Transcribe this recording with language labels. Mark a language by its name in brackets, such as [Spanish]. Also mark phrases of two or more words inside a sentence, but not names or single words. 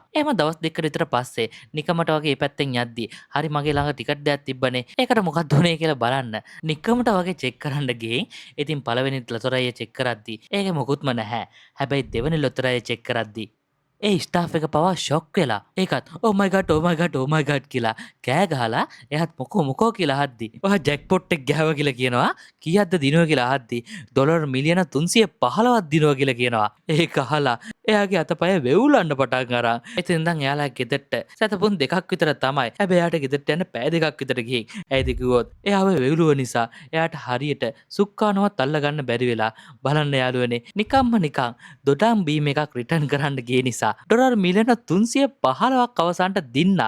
[Sinhala] එහෙම දවස් දෙකකට විතර පස්සේ නිකමට වගේ මේ පැත්තෙන් යද්දි හරි මගේ ළඟ ටිකට් දෙයක් තිබ්බනේ. ඒකට මොකක්ද උනේ කියලා බලන්න. නිකමට වගේ චෙක් කරන්න ගිහින් ඉතින් පළවෙනි ලොතරැය චෙක් කරද්දි ඒකේ මොකුත්ම නැහැ. හැබැයි දෙවෙනි ලොතරැය චෙක් කරද්දි ඒ ස්ටාෆ් එක පවා ෂොක් වෙලා ඒකත් [English] oh my god oh my god oh my god [Sinhala] කියලා කෑ ගහලා එයාත් මොකෝ කියලා අහද්දි ඔයා ජැක්පොට් එක ගෑවා කියලා කියනවා කීයක්ද දිනුව කියලා අහද්දි ඩොලර් මිලියන 315ක් දිනුව කියලා කියනවා ඒක අහලා එයාගේ අතපය වෙවුලන්න පටන් අරන් ඉතින් ඉඳන් එයාලා ගෙදරට සතපුන් දෙකක් විතර තමයි හැබැයි එයාට ගෙදරට යන්න පැය දෙකක් විතර ගිහින් ඇයිද කිව්වොත් එයාව වෙවුලුව නිසා එයාට හරියට සුක්කානවත් අල්ල ගන්න බැරි වෙලා බලන්න යාළුවනේ නිකම්ම නිකන් දොඩම් බීම් එකක් රිටර්න් කරන්න ගිය නිසා ඩොලර් මිලියන 315ක් අවසන්ට දින්නා.